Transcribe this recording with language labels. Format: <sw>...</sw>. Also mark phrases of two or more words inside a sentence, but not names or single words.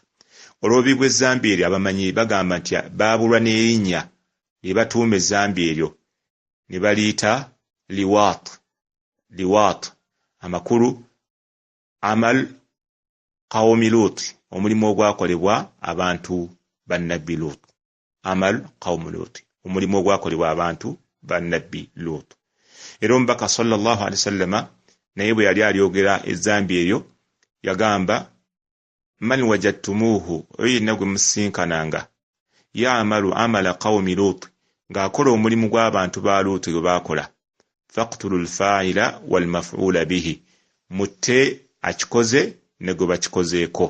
<lg>Olw'obubi bw'ezzambi eryo abamanyi bagamba nti baabulwa n'erinnya lye batuuma ezzambi eryo ne baliyita liwaat. Amakulu</lg> <ar>عمل قوم لوط,</ar> <lg>omulimu ogwakolebwa abantu ba Nabbi Lut.</lg> <ar>عمل قوم لوط,</ar> <lg>omulimu ogwakolebwa abantu ba Nabbi Lut. Era omubaka</lg> <ar>صلى الله عليه وسلم</ar> <lg>naye bwe yali alyogera ezzambi eryo yagamba</lg> <ar>من وجدتموه,</ar> <lg>oyo yenna gwe musinkananga</lg> <ar>يعمل عمل قوم لوط,</ar> <lg>ng'akola omulimu gw'abantu ba Luutu gwe baakola,</lg> <ar>فاقتلوا الفاعل والمفعول به,</ar> <lg>mutte akikoze ne gwe bakikozeeko.</lg>